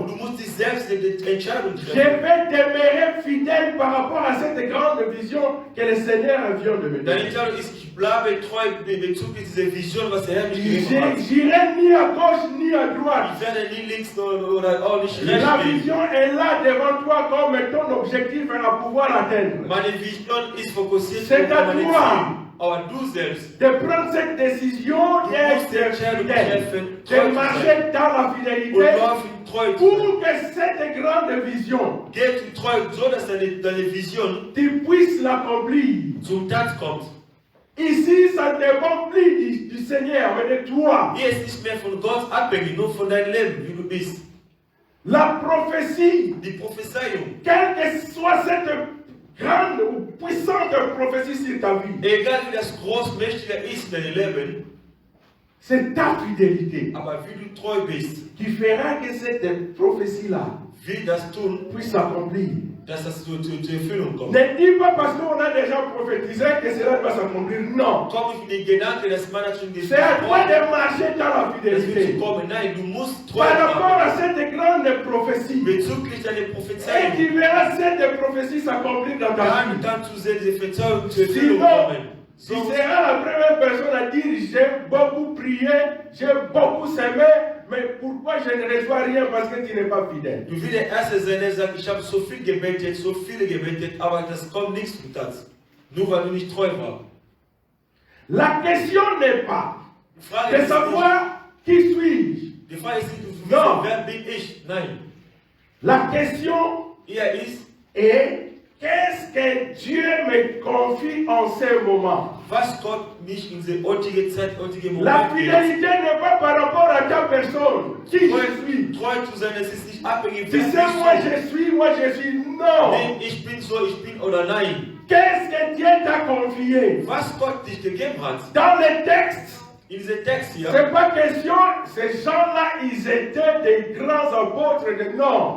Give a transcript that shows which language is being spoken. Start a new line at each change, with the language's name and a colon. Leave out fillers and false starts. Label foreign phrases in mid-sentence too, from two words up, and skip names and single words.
German: Und du musst dich selbst eine Entscheidung
French: Je
German: treffen.
French: vais demeurer fidèle par rapport à cette grande vision que le Seigneur vient de me
German: Deine
French: donner.
German: Entscheidung ist, ich bleibe treu bezüglich dieser Vision, was der Herr mich gegeben hat.
French: J'irai ni à gauche ni à droite.
German: Ich werde nie links oder auch nicht rechts
French: La
German: gehen.
French: vision est là devant toi comme ton objectif à pouvoir atteindre.
German: Meine Vision ist fokussiert
French: C'est à
German: meine
French: toi.
German: Ziele. Aber du selbst,
French: De prendre cette décision
German: du
French: d'être
German: musst die Entscheidung
French: fidèle,
German: treffen,
French: de
German: treu zu sein.
French: marcher dans la
German: Und
French: fidélité
German: laufen treu zu sein.
French: pour que cette grande vision,
German: Geht in treu, so dass deine Vision
French: tu puisses l'accomplir.
German: zum Tat kommt.
French: Ici, ça ne dépend plus du Seigneur, mais de toi.
German: Hier ist nicht mehr von Gott abhängig, nur von deinem Leben, wie du bist.
French: La prophétie,
German: Die Prophezeiung,
French: quelle que soit cette grande ou puissante prophétie sur ta vie,
German: egal wie das großmächtige ist in deinem Leben,
French: c'est ta fidélité
German: aber wie du treu bist,
French: qui fera que cette prophétie-là
German: wie das tun,
French: puisse s'accomplir.
German: dass das zur Erfüllung kommt.
French: Ne dis pas parce qu'on a déjà prophétisé que cela doit s'accomplir. Non.
German: Komm nicht mit den Gedanken, dass man schon
French: C'est à toi
German: gesagt
French: de marcher dans la
German: das wird
French: fidélité.
German: zu kommen. Nein, du musst treu
French: Par rapport à
German: bleiben.
French: cette grande prophétie.
German: Bezüglich deiner
French: Et
German: Prophezeiung,
French: tu verras cette prophétie s'accomplir dans ta
German: dann
French: vie.
German: kannst du sehen, diese Prophezeiung zur Erfüllung
French: Sinon,
German: kommen.
French: tu
German: Sonst
French: seras la première personne à dire j'ai beaucoup prié, j'ai beaucoup semé, mais pourquoi je ne reçois rien parce que tu n'es pas fidèle.
German: Du wirst der Erste sein, der sagt, ich habe so viel gebetet, so viele gebetet, aber das kommt nichts zum Tat. Nur weil du nicht treu warst.
French: La question n'est pas
German: Die Frage
French: de
German: ist nicht,
French: savoir qui suis-je.
German: die Frage ist nicht, du wissen,
French: No.
German: wer bin ich? Nein.
French: La question
German: Hier ist,
French: est qu'est-ce que Dieu me confie en ce moment.
German: was Gott mich in der heutigen Zeit, heutigen
French: La
German: Moment gibt.
French: fidélité n'est pas par rapport à ta personne. Qui je suis.
German: Treu zu sein, es ist nicht abhängig,
French: Tu
German: wer
French: sais, moi
German: bist
French: je suis, moi je suis. Non.
German: Nee, ich bin so, ich bin oder nein.
French: Qu'est-ce que Dieu t'a confié?
German: Was Gott dich gegeben hat,
French: Dans les textes,
German: in diesem Text hier,
French: c'est pas question, ces gens-là, ils étaient des grands apôtres de non.